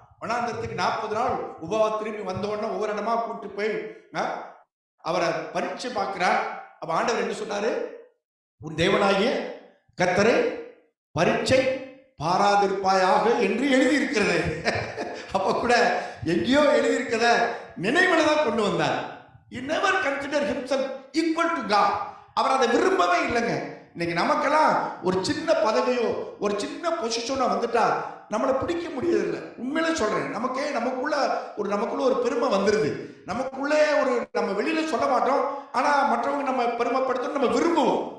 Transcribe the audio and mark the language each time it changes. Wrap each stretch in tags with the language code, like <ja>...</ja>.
<ta>வனாந்தரத்துக்கு 40 நாள் உபவாசம் திரும்பி வந்த உடனே ஒவ்வொரு இடமா கூட்டு போய் அவரை பரீட்சை பார்க்கிறார். அப்ப ஆண்டவர் என்ன சொன்னாரு? உன் தேவனாகிய கர்த்தரை பரீட்சை பாராதிருப்பாயாக என்று எழுதியிருக்கிறது. அப்ப கூட எங்கேயோ எழுதியிருக்கிறத நினைவுல தான் கொண்டு வந்தார்.</ta> <en>He never considered himself equal to God.</en> <ta>அவர் அதை விரும்பவே இல்லைங்க. இன்னைக்கு நமக்கெல்லாம் ஒரு சின்ன பதவியோ ஒரு சின்ன பொசிஷனோ வந்துட்டா நம்மளை பிடிக்க முடியதில்லை. உண்மையிலே சொல்றேன், நமக்குள்ள ஒரு பெருமை வந்துருது. நமக்குள்ளே நம்ம வெளியில சொல்ல மாட்டோம், ஆனா மற்றவங்க நம்ம பெருமைப்படுத்தணும் நம்ம விரும்புவோம்.</ta>